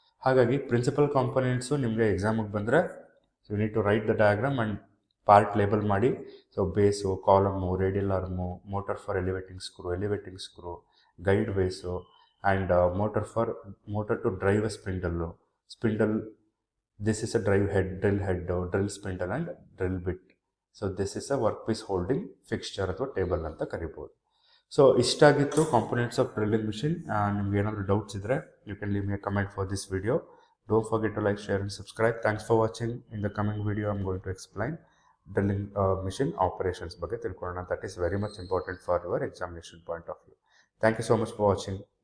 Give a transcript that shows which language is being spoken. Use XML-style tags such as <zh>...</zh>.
<kn>ಹಾಗಾಗಿ principal components ನಿಮಗೆ ಎಕ್ಸಾಮಿಗೆ ಬಂದರೆ</kn> <en>you need to write the diagram and part label</en> <kn>ಮಾಡಿ.</kn> <en>So base, column, radial arm, motor for elevating screw, guide base, and motor to drive a spindle. This is a drill head, drill spindle and drill bit. So this is a workpiece holding fixture</en> <kn>ಅಥವಾ table ಅಂತ ಕರಿಬೋದು. So ಇಷ್ಟಾಗಿತ್ತು components of drilling machine. ನಿಮ್ಗೆ ಏನಾದರೂ doubts ಇದ್ದರೆ</kn> <en>You can leave me a comment for this video. Don't forget to like, share and subscribe. Thanks for watching. In the coming video I'm going to explain drilling machine operations</en> <kn>ಬಗ್ಗೆ ತಿಳ್ಕೊಳ್ಳೋಣ.</kn> <en>That is very much important for your examination point of view. Thank you so much for watching.</en>